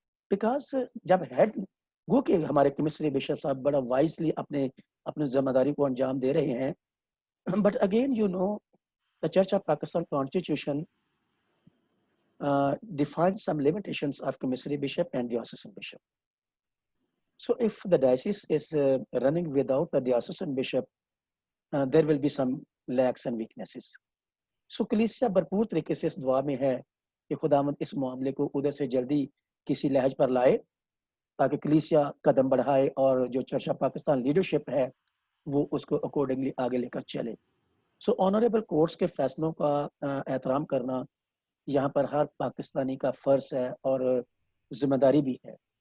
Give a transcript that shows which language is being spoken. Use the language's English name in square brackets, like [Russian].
[Urdu] Because جب head وہ کہ ہمارے کمسٹری بشپ صاحب بڑا وائزلی اپنے ذمہ داری کو انجام دے رہے ہیں، [English] But again you know the Church of Pakistan Constitution defines some limitations of commissary bishop and diocesan bishop. So if the diocese is running without the diocesan bishop, there will be some lacks and weaknesses. [Urdu] So کلیسیا بھرپور طریقے سے اس دعا میں ہے کہ خداوند اس معاملے کو ادھر سے جلدی کسی لحاظ پر لائے تاکہ کلیسیا قدم بڑھائے اور جو چرچ آف پاکستان لیڈرشپ ہے وہ اس کو اکارڈنگلی آگے لے کر چلے. سو آنریبل کورٹس کے فیصلوں کا احترام کرنا یہاں پر ہر پاکستانی کا فرض ہے اور ذمہ داری بھی ہے.